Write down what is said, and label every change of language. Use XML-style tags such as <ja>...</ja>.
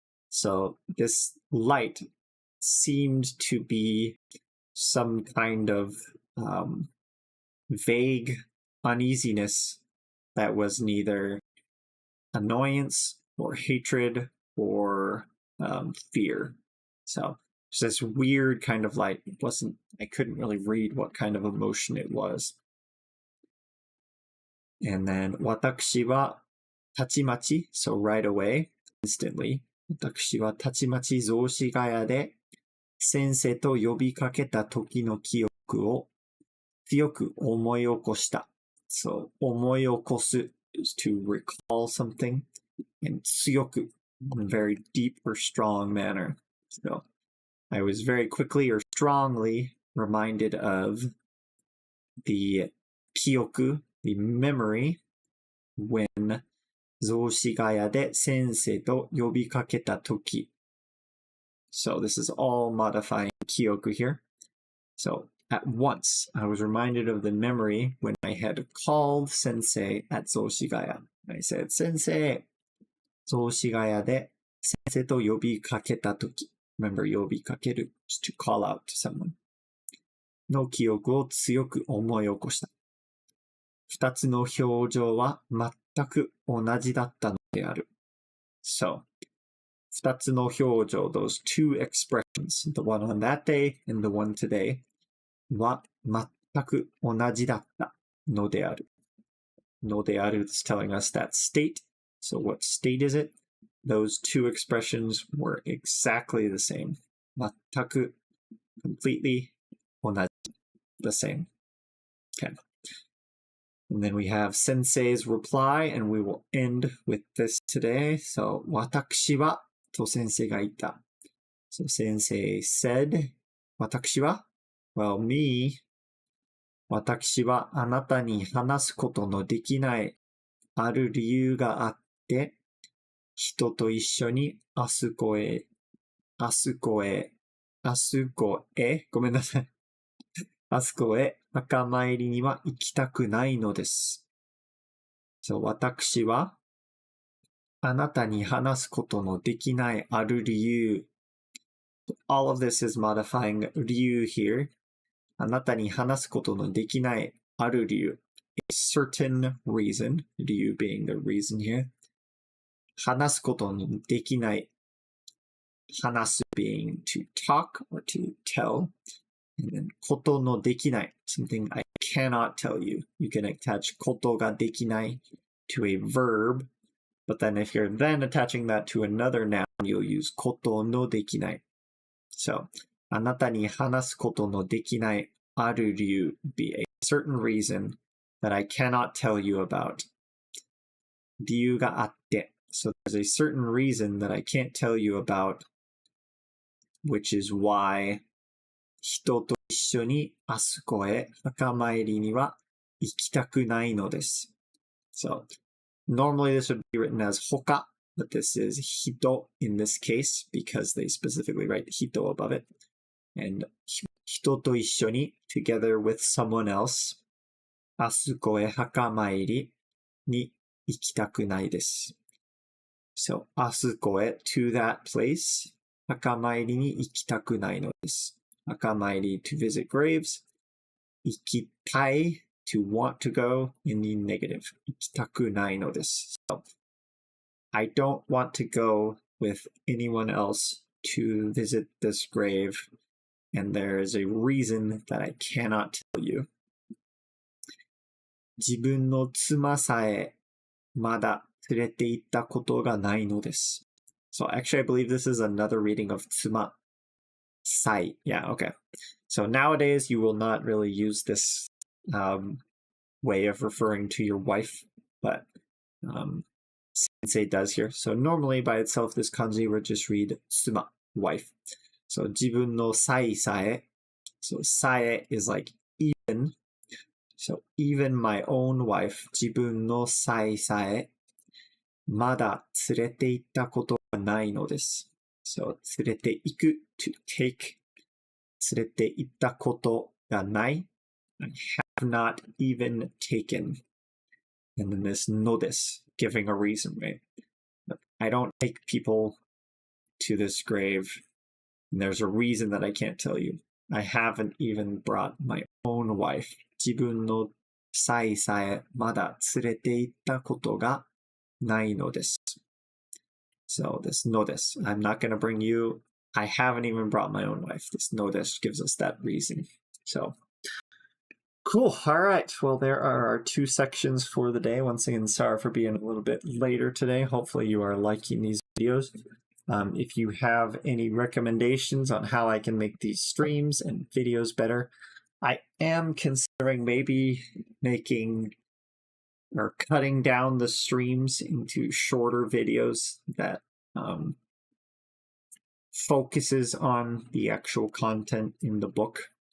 <en>So this light seemed to be some kind of vague uneasiness that was neither annoyance or hatred or fear. So,It's this weird kind of light. I couldn't really read what kind of emotion it was.</en> <ja>And then, 私はたちまち,</ja> <en>so right away, instantly,</en> <ja>私はたちまち雑司ヶ谷で先生と呼びかけた時の記憶を強く思い起こした.</ja> <en>So, 思い起こす is to recall something, and 強く in a very deep or strong manner. So,I was very quickly or strongly reminded of the kyoku, the memory, when 雑司ヶ谷で先生と呼びかけたとき. So this is all modifying kyoku here. So at once, I was reminded of the memory when I had called Sensei at 雑司ヶ谷. I said,</en> <ja>Sensei, 雑司ヶ谷で先生と呼びかけたとき.</ja> <en>Remember, 呼びかける is to call out to someone.</en> <ja>の記憶を強く思い起こした。二つの表情は全く同じだったのである。</ja> <en>So,</en> <ja>二つの表情,</ja> <en>those two expressions, the one on that day and the one today,</en> <ja>は全く同じだったのである。</ja> <en>のである is telling us that state. So what state is it?Those two expressions were exactly the same. 全く completely 同じ the same. Okay. And then we have Sensei's reply, and we will end with this today.</en> <ja>So, 私はと先生が言った.</ja> <en>So, Sensei said, 私は Well, me.</en> <ja>私はあなたに話すことのできないある理由があって、人と一緒にあそこへ、ごめんなさい。あそこへ墓参りには行きたくないのです。そう、私はあなたに話すことのできないある理由。</ja> <en>All of this is modifying</en> <ja>理由 here. あなたに話すことのできないある理由。</ja> <en>A certain reason, 理由 being the reason here.</en> <ja>話すことのできない。</ja> <en>話す being to talk or to tell. And then ことのできない something I cannot tell you. You can attach ことができない to a verb, but then if you're then attaching that to another noun, you'll use ことのできない. So,</en> <ja>あなたに話すことのできないある理由</ja> <en>be a certain reason that I cannot tell you about.</en> <ja>理由があって</ja> <en>So there's a certain reason that I can't tell you about, which is why</en> <ja>人と一緒にあそこへ墓参りには行きたくないのです。</ja> <en>So, normally this would be written as 他, but this is 人 in this case because they specifically write 人 above it.</en> <ja>And 人と一緒に</ja> <en>together with someone else</en> <ja>あそこへ墓参りに行きたくないです。 So, あそこへ</ja> <en>to that place</en> <ja>墓参りに行きたくないのです。</ja> <en>墓参り to visit graves. 行きたい to want to go in the negative.</en> <ja>行きたくないのです。</ja> <en>So, I don't want to go with anyone else to visit this grave, and there is a reason that I cannot tell you.</en> <ja>自分の妻さえまだ連れて行ったことがないのです。</ja> <en>So actually I believe this is another reading of 妻 sai. Yeah, okay. So nowadays you will not really use this way of referring to your wife, but Sensei does here. So normally by itself this kanji would just read 妻 wife. So 自分の妻さえ. So さえ is like even. So even my own wife</en> <ja>自分の妻さえまだ連れて行ったことがないのです。</ja> <en>So 連れて行く to take</en> <ja>連れて行ったことがない</ja> <en>I have not even taken. And then this のです giving a reason, right? But I don't take people to this grave, and there's a reason that I can't tell you. I haven't even brought my own wife.</en> <ja>自分の妻さえまだ連れて行ったことがないのです。</ja> <en>So this のです I'm not going to bring you. I haven't even brought my own wife. This のです gives us that reason. So cool. All right. Well, there are our two sections for the day. Once again, sorry for being a little bit later today. Hopefully you are liking these videos. If you have any recommendations on how I can make these streams and videos better, I am considering maybe making or cutting down the streams into shorter videos that focuses on the actual content in the book.</en>